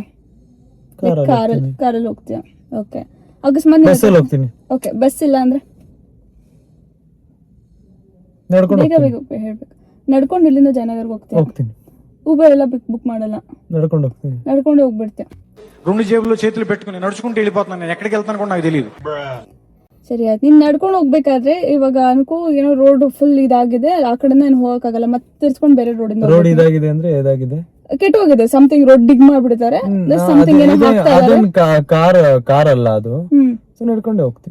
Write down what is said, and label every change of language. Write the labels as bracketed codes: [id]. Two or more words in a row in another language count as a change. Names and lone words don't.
[kn] ಕಾರಲ್ಲಿ ಹೋಗ್ತೀಯ? ಓಕೆ. ಅಕಸ್ಮಾತ್ ಹೋಗ್ತೀನಿ. ಓಕೆ, ಬಸ್ ಇಲ್ಲ ಅಂದ್ರೆ ಬೇಗ ಹೇಳ್ಬೇಕು. ನಡ್ಕೊಂಡು ಇಲ್ಲಿಂದ ಜಯನಗರ್ಗೆ ಹೋಗ್ತೀನಿ. ಊಬರ್ ಎಲ್ಲ ಬುಕ್ ಮಾಡಲ್ಲ, ನಡ್ಕೊಂಡು ಹೋಗ್ಬಿಡ್ತೀಯ. [te] రెండు జేబుల్లో చేతులు పెట్టుకుని నడుచుకుంటూ వెళ్ళిపోతున్నాను, ఎక్కడికి వెళ్తాను నాకు తెలియదు. [kn] ಸರಿ ಆಯ್ತು, ನೀನ್ ನಡ್ಕೊಂಡು ಹೋಗ್ಬೇಕಾದ್ರೆ ಇವಾಗ ಅನ್ಕೋ ಏನೋ ರೋಡ್ ಫುಲ್ ಇದಾಗಿದೆ, ಆ ಕಡೆಯಿಂದ ಏನು ಹೋಗಕ್ಕಾಗಲ್ಲ, ಮತ್ತೆ ತಿರ್ಸ್ಕೊಂಡು ಬೇರೆ ರೋಡ್ ಇದಾಗಿದೆ. ಅಂದ್ರೆ ಏದಾಗಿದೆ? ಕೆಟ್ಟೋಗಿದೆ, [en] something road dig [kn] ಮಾಡ್ಬಿಡ್ತಾರೆ, ಸಮಥಿಂಗ್ ಏನೋ ಹಾಕ್ತಾ ಇದ್ದಾರೆ. ಕಾರ್ ಅಲ್ಲ ಅದು. ಸೊ ನಡ್ಕೊಂಡೆ ಹೋಗ್ತೀನಿ.